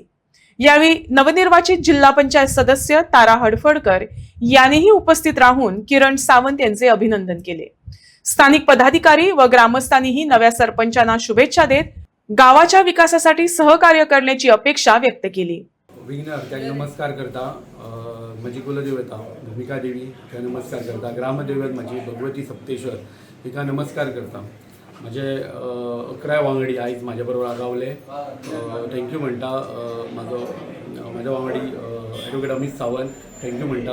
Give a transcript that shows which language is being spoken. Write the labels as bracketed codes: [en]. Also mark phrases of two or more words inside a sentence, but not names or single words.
[mr] यावेळी नवनिर्वाचित जिल्हा पंचायत सदस्य तारा हडफडकर यांनीही उपस्थित राहून किरण सावंत यांचे अभिनंदन केले. स्थानिक पदाधिकारी व ग्रामस्थांनीही नव्या सरपंचांना शुभेच्छा देत गावाच्या विकासासाठी सहकार्य करण्याची अपेक्षा व्यक्त केली. [kok] विघ्नहर्त्याक नमस्कार करता. म्हजी कुलदेवता भूमिका देवी हिका नमस्कार करता. ग्रामदैवत म्हजी भगवती सप्तेश्वर हिका नमस्कार करता. म्हजे 11 वांगडी आयज म्हाज्या बरोबर रावले. थँक्यू म्हणटा. म्हाजो वांगडी ॲडवोकेट अमित सावंत थँक्यू म्हणटा.